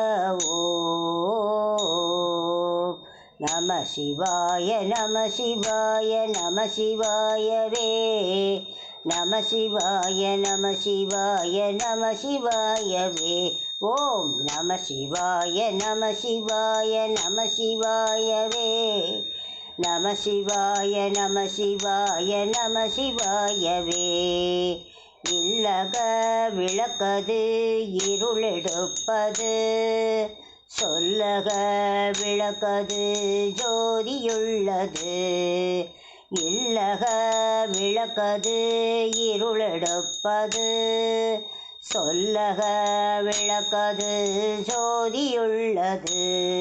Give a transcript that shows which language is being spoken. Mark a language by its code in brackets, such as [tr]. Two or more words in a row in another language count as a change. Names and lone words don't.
[sa] ओम नमः शिवाय नमः शिवाय नमः शिवाय वे नमः शिवाय नमः शिवाय नमः शिवाय वे ओम नमः शिवाय नमः शिवाय नमः शिवाय वे नमः शिवाय नमः शिवाय नमः शिवाय वे। [ta] இல்லக விளக்கது இருளெடுப்பது சொல்லக விளக்கது ஜோதியுள்ளது। இல்லக விளக்கது இருளெடுப்பது சொல்லக விளக்கது ஜோதியுள்ளது।